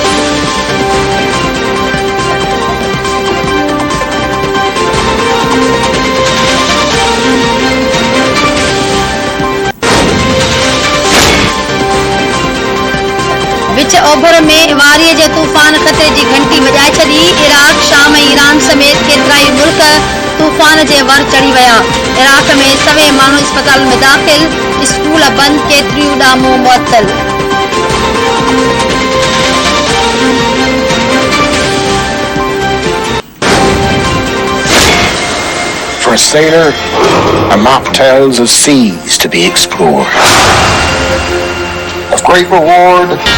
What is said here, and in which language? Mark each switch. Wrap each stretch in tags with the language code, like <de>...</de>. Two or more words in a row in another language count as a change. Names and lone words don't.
<sd>विच ओभर में वारीअ जे तूफ़ान ख़तरे जी घंटी वॼाए छॾी। इराक़ शाम ऐं ईरान समेत केतिराई मुल्क तूफ़ान जे वर चढ़ी विया। इराक़ में सवे माण्हू इस्पताल में दाख़िल। स्कूल बंदि, केतिरियूं उॾामूं मुअत्तल।</sd> <en>For a sailor, a map tells of seas to be explored, of great reward,</en>